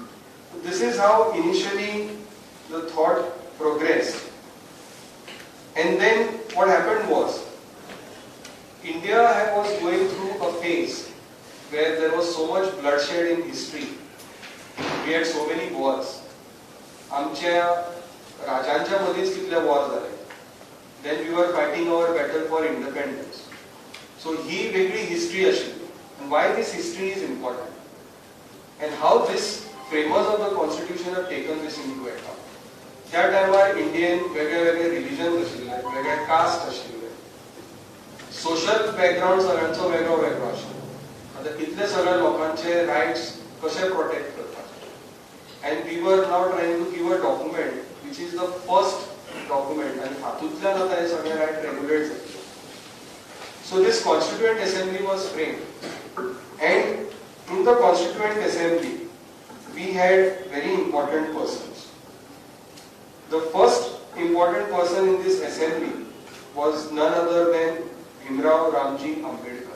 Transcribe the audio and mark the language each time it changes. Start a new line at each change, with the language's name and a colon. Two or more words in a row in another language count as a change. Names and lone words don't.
English: So this is how initially the thought progressed. And then what happened was, India was going through a phase where there was so much bloodshed in history. We had so many wars.
Konkani: आमच्या राजांच्या मध्येच कितले वॉर झाले.
English: Then we were fighting our battle for independence. So
Konkani: ही वेगळी हिस्ट्री आशिल्ली.
English: And why this history is important? And how this framers of the constitution have taken this into account.
Konkani: त्या टायमार इंडियन वेगळे वेगळे रिलीजन आशिल्ले, वेगळे कास्ट आशिल्ले. सोशल बॅकग्राऊंड सगळ्यांचो वेगळो वेगळो आशिल्लो. आता इतले सगळे लोकांचे राइट्स कशे प्रोटेक्ट करतात.
English: And we were now trying to give a document which is the first document and
Konkani: हातूंतल्यान आता हे सगळे राइट रेग्युलेट जातले.
English: So this Constituent Assembly was framed, and in the Constituent Assembly we had very important persons. The first important person in this assembly was none other than Bhimrao Ramji Ambedkar.